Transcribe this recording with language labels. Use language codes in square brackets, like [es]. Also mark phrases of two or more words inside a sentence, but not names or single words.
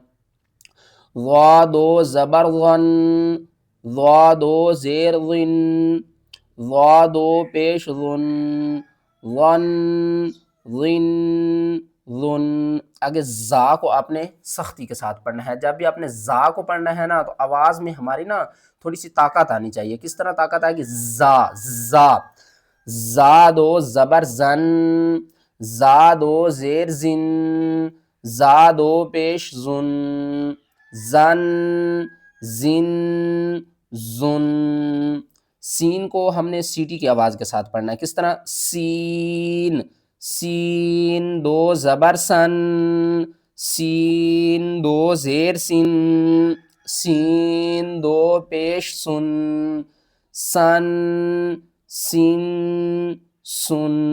[ur] ضا دو زبر ظن، ضا دو زیر ظن، ضا دو پیش ظن، ظن، ظن، ظن۔ آگے زا کو آپ نے سختی کے ساتھ پڑھنا ہے۔ جب بھی آپ نے زا کو پڑھنا ہے نا، تو آواز میں ہماری نا تھوڑی سی طاقت آنی چاہیے۔ کس طرح طاقت آئے گی؟ زا، زا، زا دو زبر زن، زا دو زیر زن، زا دو پیش زن، زن، زن، زن۔ سین کو ہم نے سیٹی کی آواز کے ساتھ پڑھنا ہے۔ کس طرح؟ سین، سین دو زبر سن، سین دو زیر سن، سین دو پیش سن، سن، سن، سن۔